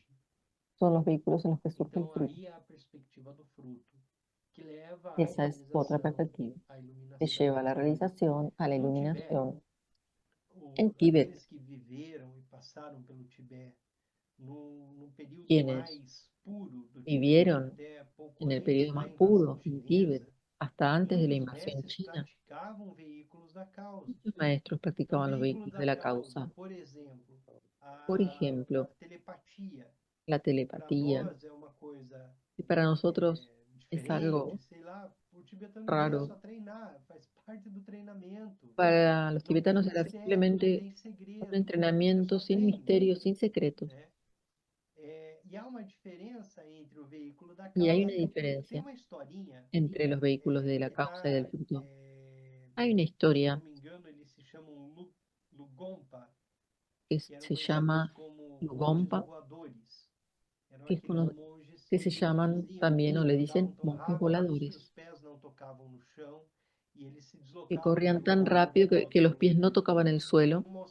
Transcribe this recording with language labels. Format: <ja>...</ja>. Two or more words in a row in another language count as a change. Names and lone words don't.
<es>son los vehículos en los que surge el</es> <pt>Então,</pt> <es>fruto.</es> <pt>aí é a perspectiva do fruto, que leva à</pt> <es>Esa es otra</es> <pt>realização,</pt> <es>perspectiva,</es> <pt>à</pt> <es>que</es> <pt>iluminação.</pt> <es>lleva a la realización, a la</es> <pt>No Tibete,</pt> <es>iluminación. En Tíbet,</es> <pt>aqueles que viveram e passaram pelo Tibete no período</pt> <es>quienes</es> <pt>mais puro do Tibete,</pt> <es>vivieron</es> <pt>até pouco</pt> <es>en el</es> <pt>antes</pt> <es>periodo</es> <pt>da</pt> <es>más</es> <pt>invasão</pt> <es>puro en Tíbet,</es> <pt>chinesa,</pt> <es>hasta antes de la</es> <pt>muitos</pt> <es>invasión</es> <pt>mestres</pt> <es>china,</es> <pt>praticavam veículos da causa.</pt> <es>muchos maestros</es> <pt>Então,</pt> <es>practicaban los</es> <pt>veículos</pt> <es>vehículos</es> <pt>da</pt> <es>de la</es> <pt>causa,</pt> <es>causa.</es> <pt>por exemplo,</pt> <es>Por</es> <pt>a</pt> <es>ejemplo,</es> <pt>telepatia,</pt> <es>la</es> <pt>para</pt> <es>telepatía,</es> <pt>nós é uma coisa</pt> <es>que para nosotros es</es> <pt>diferente,</pt> <es>algo</es> <pt>sei lá, o tibetano devia</pt> <es>raro.</es> <pt>só treinar, faz parte do treinamento.</pt> <es>Para los</es> <pt>Não tem</pt> <es>tibetanos era</es> <pt>mistério, não</pt> <es>simplemente</es> <pt>tem</pt> <es>un</es> <pt>segredo, é</pt> <es>entrenamiento</es> <pt>só</pt> <es>sin</es> <pt>treino,</pt> <es>misterios, sin secretos.</es> <pt>né? E há uma diferença entre o veículo da</pt> <es>Y hay una</es> <pt>causa e o fruto. Tem</pt> <es>diferencia</es> <pt>uma historinha</pt> <es>entre los vehículos de la</es> <pt>que</pt> <es>causa y del</es> <pt>está,</pt> <es>fruto. Hay una</es> <pt>se eu não</pt> <es>historia</es> <pt>me engano, eles se chamam</pt> <es>que se llama Lugompa, que, que se llaman también o le dicen monjes voladores, que corrían tan rápido que los pies no tocaban el suelo.</es>